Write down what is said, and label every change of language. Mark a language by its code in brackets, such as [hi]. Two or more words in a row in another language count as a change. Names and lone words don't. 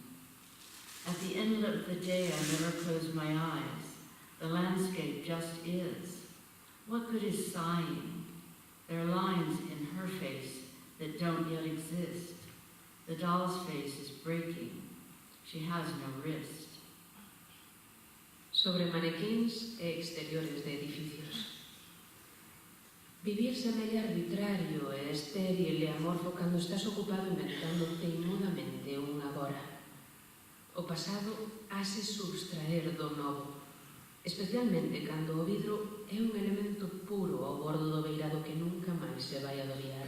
[en] At the end of the day, I never close my eyes. The landscape just is. What good is sighing? There are lines in her face that don't yet exist. The doll's face is breaking. She has no wrist. [gl] Sobre manequíns e exteriores de edificios. Vivir semella arbitrario e estéril e amorfo cando estás ocupado inventando teimudamente un agora. O pasado hase subtraer do novo, especialmente cando o vidro é un elemento puro ao bordo do beirado que nunca máis se vai adobiar.